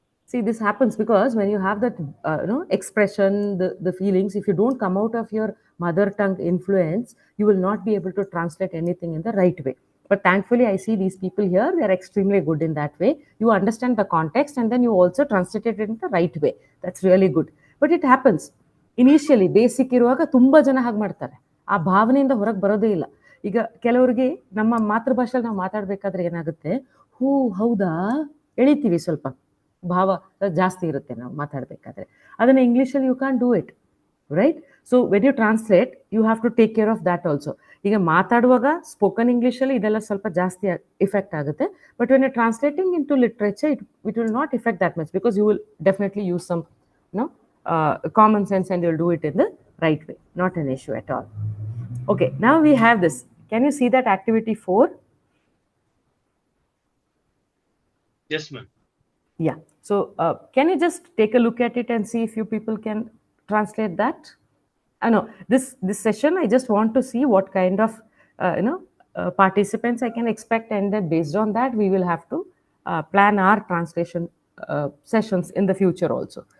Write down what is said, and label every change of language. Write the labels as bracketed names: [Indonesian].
[English] See, this happens because when you have that expression, the feelings, if you don't come out of your mother tongue influence, you will not be able to translate anything in the right way. But thankfully, I see these people here, they are extremely good in that way. You understand the context and then you also translate it in the right way. That's really good. But it happens. [Kannada] Initially, basic ಇರುವಾಗ ತುಂಬ ಜನ ಹಾಗೆ ಮಾಡ್ತಾರೆ. ಆ ಭಾವನೆಯಿಂದ ಹೊರಗೆ ಬರೋದೇ ಇಲ್ಲ. ಈಗ ಕೆಲವರಿಗೆ ನಮ್ಮ ಮಾತೃಭಾಷೆಯಲ್ಲಿ ನಾವು ಮಾತಾಡಬೇಕಾದ್ರೆ ಏನಾಗುತ್ತೆ, ಹೂ ಹೌದಾ ಎಳಿತೀವಿ, ಸ್ವಲ್ಪ ಭಾವ ಜಾಸ್ತಿ ಇರುತ್ತೆ ನಾವು ಮಾತಾಡಬೇಕಾದ್ರೆ. ಅದನ್ನು ಇಂಗ್ಲೀಷಲ್ಲಿ [English] You can do it, right? So when you translate you have to take care of that also. [Kannada] ಈಗ ಮಾತಾಡುವಾಗ ಸ್ಪೋಕನ್ ಇಂಗ್ಲೀಷಲ್ಲಿ ಇದೆಲ್ಲ ಸ್ವಲ್ಪ ಜಾಸ್ತಿ ಇಫೆಕ್ಟ್ ಆಗುತ್ತೆ. [English] But when you translating into literature it will not effect that much, because you will definitely use some common sense and you'll do it in the right way. Not an issue at all. Okay, now we have this. Can you see that activity 4? Yes, ma'am. Yeah. So can you just take a look at it and see if you people can translate that? No, this session I just want to see what kind of participants I can expect, and then based on that we will have to plan our translation sessions in the future also.